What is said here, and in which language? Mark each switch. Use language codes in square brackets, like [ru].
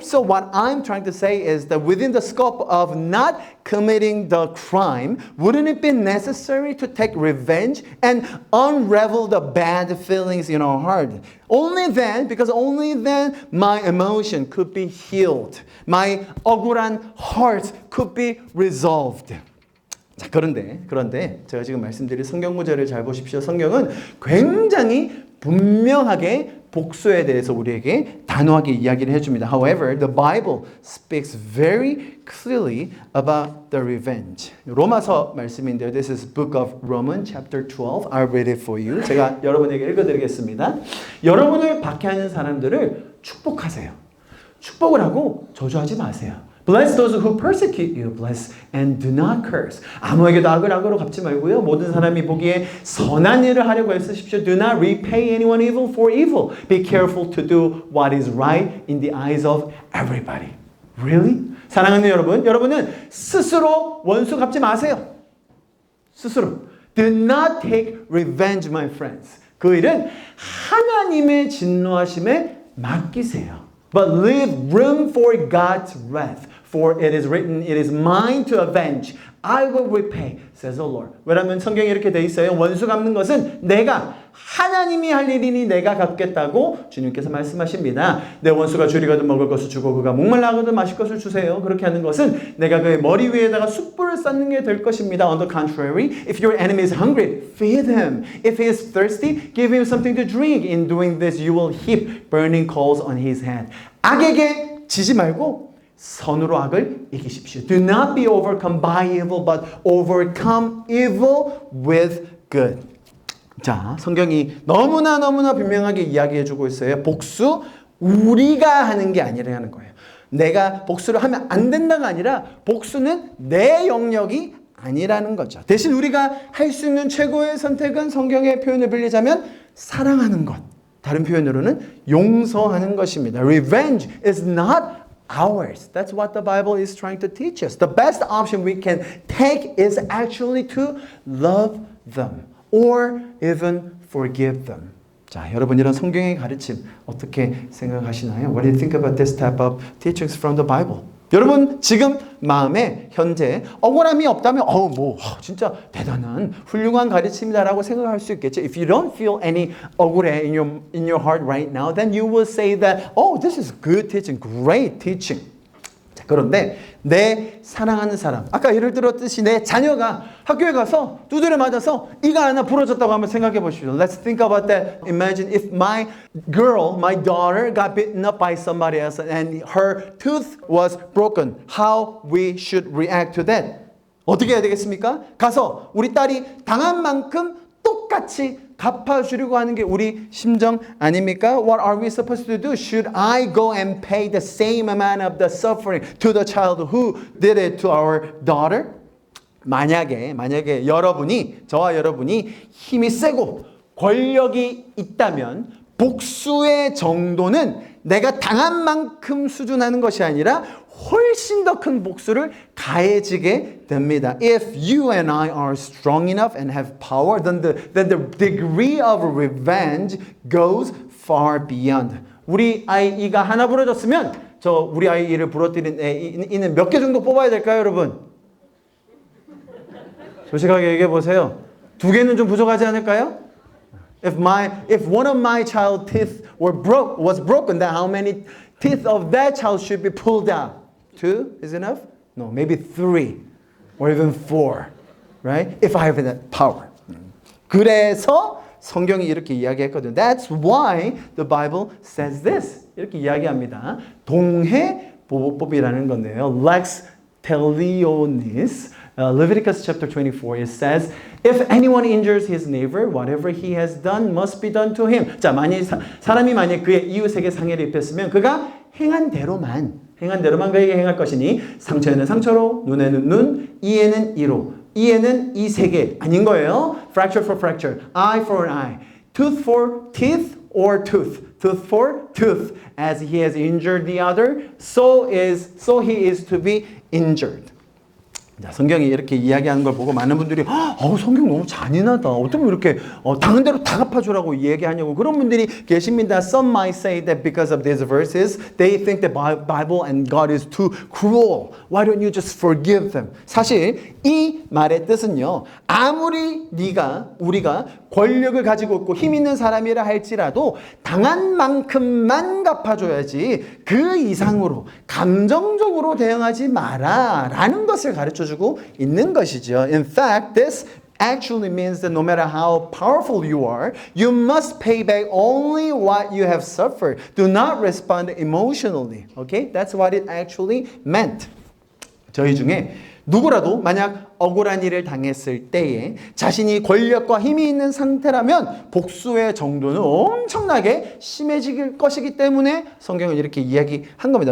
[en] So what I'm trying to say is that within the scope of not committing the crime, wouldn't it be necessary to take revenge and unravel the bad feelings in our heart? Only then, because only then my emotion could be healed. My [ko] 억울한 [en] heart could be resolved. [ko] 자, 그런데 제가 지금 말씀드린 성경 구절을 잘 보십시오. 성경은 굉장히 분명하게 복수에 대해서 우리에게 단호하게 이야기를 해줍니다. [en] However, the Bible speaks very clearly about the revenge. [ko] 로마서 말씀인데요. [en] This is book of Romans chapter 12. I'll read it for you. [ko] 제가 여러분에게 읽어드리겠습니다. 여러분을 박해하는 사람들을 축복하세요. 축복을 하고 저주하지 마세요. [en] Bless those who persecute you. Bless and do not curse. [ko] 아무에게도 악을 악으로 갚지 말고요. 모든 사람이 보기에 선한 일을 하려고 애쓰십시오. [en] Do not repay anyone evil for evil. Be careful to do what is right in the eyes of everybody. Really? [ko] 사랑하는 여러분, 여러분은 스스로 원수 갚지 마세요. 스스로. [en] Do not take revenge, my friends. [ko] 그 일은 하나님의 진노하심에 맡기세요. [en] But leave room for God's wrath. For it is written, it is mine to avenge. I will repay, says the Lord. [ko] 왜냐하면 성경에 이렇게 돼 있어요. 원수 갚는 것은 내가 하나님이 할 일이니 내가 갚겠다고 주님께서 말씀하십니다. 내 원수가 줄이거든 먹을 것을 주고 그가 목말라거든 마실 것을 주세요. 그렇게 하는 것은 내가 그의 머리 위에다가 숯불을 쌓는 게 될 것입니다. [en] On the contrary, if your enemy is hungry, feed him. If he is thirsty, give him something to drink. In doing this, you will heap burning coals on his head. [ko] 악에게 지지 말고 선으로 악을 이기십시오. [en] Do not be overcome by evil, but overcome evil with good. [ko] 자, 성경이 너무나 분명하게 이야기해주고 있어요. 복수 우리가 하는 게 아니라는 거예요. 내가 복수를 하면 안 된다가 아니라 복수는 내 영역이 아니라는 거죠. 대신 우리가 할 수 있는 최고의 선택은 성경의 표현을 빌리자면 사랑하는 것. 다른 표현으로는 용서하는 것입니다. [en] Revenge is not ours. That's what the Bible is trying to teach us. The best option we can take is actually to love them or even forgive them. [ko] 자, 여러분 이런 성경의 가르침 어떻게 생각하시나요? [en] What do you think about this type of teachings from the Bible? [ko] 여러분 지금 마음에 현재 억울함이 없다면 진짜 대단한 훌륭한 가르침이다라고 생각할 수 있겠죠. [en] If you don't feel any [ko] 억울해 [en] in your heart right now, then you will say that this is good teaching, great teaching. [ko] 자, 그런데 내 사랑하는 사람, 아까 예를 들었듯이 내 자녀가 학교에 가서 두드려 맞아서 이가 하나 부러졌다고 한번 생각해 보십시오. [en] Let's think about that. Imagine if my girl, my daughter got beaten up by somebody else and her tooth was broken. How we should react to that? [ko] 어떻게 해야 되겠습니까? 가서 우리 딸이 당한 만큼 똑같이 갚아주려고 하는 게 우리 심정 아닙니까? [en] What are we supposed to do? Should I go and pay the same amount of the suffering to the child who did it to our daughter? [ko] 만약에 여러분이, 저와 여러분이 힘이 세고 권력이 있다면 복수의 정도는 내가 당한 만큼 수준하는 것이 아니라 훨씬 더 큰 복수를 가해지게 됩니다. [en] If you and I are strong enough and have power, then the degree of revenge goes far beyond. [ko] 우리 아이가 하나 부러졌으면 우리 아이를 부러뜨린 이는 몇 개 정도 뽑아야 될까요, 여러분? 솔직하게 얘기해 보세요. 2개는 좀 부족하지 않을까요? [en] If one of my child teeth was broken, then how many teeth of that child should be pulled out? 2 is enough? No, maybe 3 or even 4, right? If I have that power. [ko] 그래서 성경이 이렇게 이야기했거든요. [en] That's why the Bible says this. [ko] 이렇게 이야기합니다. 동해 보호법이라는 건데요. [la] Lex talionis. [en] Leviticus chapter 24, it says, if anyone injures his neighbor, whatever he has done must be done to him. [ko] 자, 사람이 만약 그의 이웃에게 상해를 입혔으면 그가 행한 대로만 그에게 행할 것이니 상처에는 상처로, 눈에는 눈, 이에는 이로, 이에는 이 3개 아닌 거예요. [en] Fracture for fracture, eye for an eye, tooth for teeth or tooth for tooth. As he has injured the other, so he is to be injured. [ko] 자, 성경이 이렇게 이야기하는 걸 보고 많은 분들이 성경 너무 잔인하다. 어떻게 이렇게 당한 대로 다 갚아주라고 얘기하냐고 그런 분들이 계십니다. [en] Some might say that because of these verses, they think the Bible and God is too cruel. Why don't you just forgive them? [ko] 사실 이 말의 뜻은요. 아무리 우리가 권력을 가지고 있고 힘 있는 사람이라 할지라도 당한 만큼만 갚아줘야지 그 이상으로 감정적으로 대응하지 마라라는 것을 가르쳐주고 있는 것이죠. [en] In fact, this actually means that no matter how powerful you are, you must pay back only what you have suffered. Do not respond emotionally. Okay? That's what it actually meant. [ko] 저희 중에 누구라도 만약 억울한 일을 당했을 때에 자신이 권력과 힘이 있는 상태라면 복수의 정도는 엄청나게 심해질 것이기 때문에 성경은 이렇게 이야기한 겁니다.